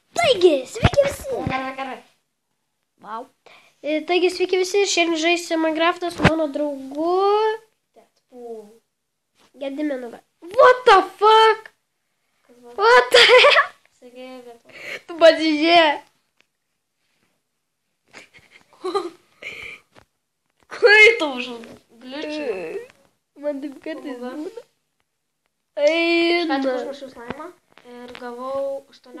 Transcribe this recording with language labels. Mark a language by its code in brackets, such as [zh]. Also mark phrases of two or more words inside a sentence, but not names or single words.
[lt] Taigi, sveiki visi. Gerai. Wow. Taigi, sveiki visi. Šiandien žaisime Minecraftą su mano draugu. Gediminu. [en] What the fuck? What the hell? [lt] Tu pasižiūrė. Kai tu užgličiai? Man taip kartais būna. Ką tik užrašiau slaimą ir gavau 18.